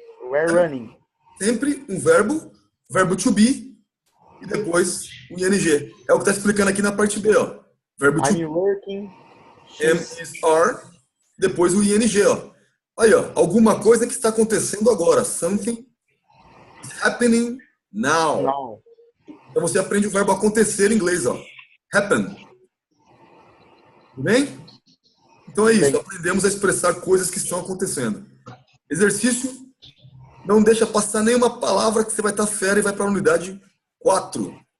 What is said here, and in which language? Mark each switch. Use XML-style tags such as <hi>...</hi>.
<en>We're running.</en> <pt>Sempre um verbo to be, e depois o ing. É o que está explicando aqui na parte B, ó. Verbo to be.</pt> <en>I'm working. Am, is, are.</en> <pt>Depois o ing, ó. Aí, ó. Alguma coisa que está acontecendo agora.</pt> <en>Something is happening now. Now.</en> <pt>Então você aprende o verbo acontecer em inglês, ó. Happen. Tudo bem? Então é isso. Aprendemos a expressar coisas que estão acontecendo. Exercício. Não deixa passar nenhuma palavra que você vai estar fera e vai para a unidade 4.</pt>